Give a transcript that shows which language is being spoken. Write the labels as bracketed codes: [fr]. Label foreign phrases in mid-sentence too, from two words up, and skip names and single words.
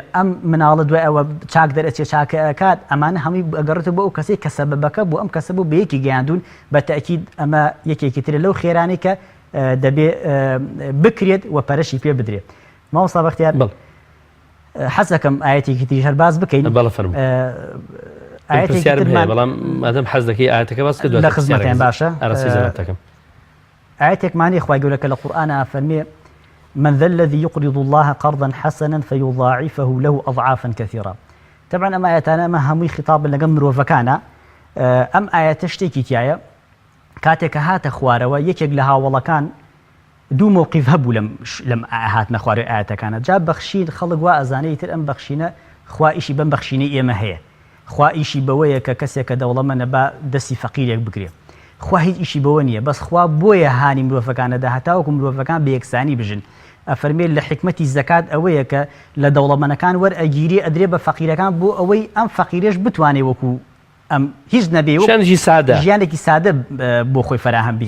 [ckb] ئەم مناڵە دوای ئەوە چاک دەرەچێ چاکە ئەکات ئەمانە هەمووی ئەگەڕێتە بۆ ئەو کەسێک کە سەبەبەکە بۆ ئەم کەسە بوو بەیەکی گەیاندون بە تەئکید ئەمە یەکێکی ترە لەو خێرانەی کە دەبێ بکرێت و پەرەشی پێ بدرێت مامۆستا بەختیار حەزەکەم ئاەتێکی تریش هەر باز بکەین بەڵام مادەم حەز دەکەی ئاەتەکە باس کرد لە خزمەتیان باشە ئاەتێکمانی خوای گەورە کە لە قورئانە فەرمێ [ar] من ذا الذي يقرض الله قرضا حسنا فيضاعفه له أضعافا كثيرة [ckb] طبعا ئەم ئاەتانە ئەمە هەمووی خیتاب لەگەڵ مرۆڤەکانە ئەم ئاەتە شتێکی تایە کاتێک کە هاتە خوارەوە یەکێک لە هاوڵەکان دوو مووقیف هەبوو لەم هاتنە خوارەوەی ئاەتەکانە جا بەخشین خەڵک وا ئەزانەی تر ئەم بەخشینە خوا ئیشی بەم بەخشینەی ئێمە هەیە خوا ئیشی بەوەیە کە کەسێکە دەوڵەمەنە با دەستی فەقیرێک بگرێ خوا هیچ ئیشی بەوە نییە بەس خوا بۆیە هانی مرۆڤەکانەدا هەتاوەکو مرۆڤەکان بە یەکسانی بژن ئەفەرمێت لە حکمەتی زەکات ئەوەیە کە لە دەوڵەمەنەکان وەرئەگیری ئەدرێ بە فەقیرەکان بۆ ئەوەی ئەم فەقیرێش بتوانێت وەکو ئەم هیچ نەبێ ژیانێکی سادە بۆ خۆی فەراهەم بکات